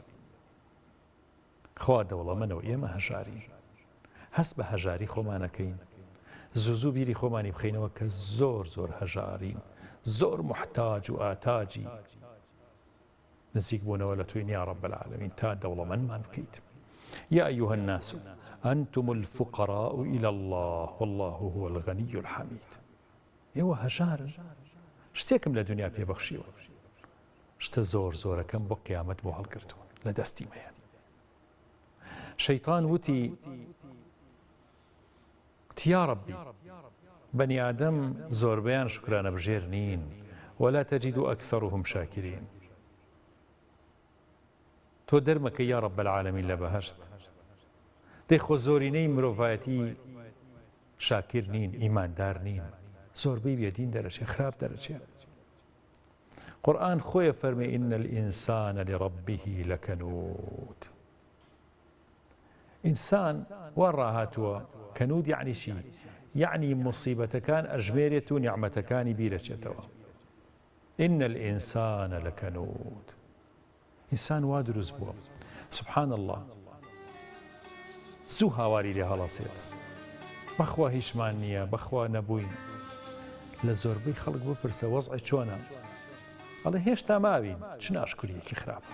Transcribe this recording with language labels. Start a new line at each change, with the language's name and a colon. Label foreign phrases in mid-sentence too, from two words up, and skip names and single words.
Central Kurdish: خوا دەوڵەمەنەوە ئێمە هەژارین، هەست بە هەژاری خۆمانەکەین، زوو بیری خۆمانی بخەینەوە کە زۆر زۆر هەژارین، زۆر محتاج و ئاتاجی نزیک بوونەوە لە توی
Arabic: یا رب العالمین
Central Kurdish: تا دەوڵەمەندمان بکەیت.
Arabic: یا ئەیها الناس ئەنتم الفقراء إلى الله والله هو الغني الحمید.
Central Kurdish: ئێوە هەژارن، شتێکم لە دنیا پێبەخشیوە، شتە زۆر زۆرەکەم بۆ قیامەت بۆ هەڵگرتووە لە دەستی مەیە. شەیطان وتی یا ربی بەنی ئادەم زۆربەیان شکرانە بژێر نین
Arabic: ولا تجد أكثرهم شاكرين.
Central Kurdish: تۆ دەرمەکە
Arabic: یا رب العالمین
Central Kurdish: لە بەهەشت، دەی خۆ زۆرینەی مرۆڤایەتی شاکر نین، ئیماندار نین، زۆربەی بێدین دەرەچێ، خراپ دەرەچێ. قورئان خۆیە فەرمێ
Arabic: إن الإنسان لربه لكنود.
Central Kurdish: ئینسان وا ڕاهاتووە، کەنود یعنی چی؟ یعنی مصیبەتەکان ئەژمێرێت و نیعمەتەکانی بیرەچێتەوە.
Arabic: إن الإنسان لكنود.
Central Kurdish: ئینسان وا دروست بووە،
Arabic: سبحان الله،
Central Kurdish: زوو هاواری لێ هەڵەسێت، بەخوا هیچمان نییە، بەخوا نەبووین. لە زۆربەی خەڵک بپرسە وەزعی چۆنە؟ ئەڵێ هێشتا ماوین، چ ناشکوریەکی خراپە.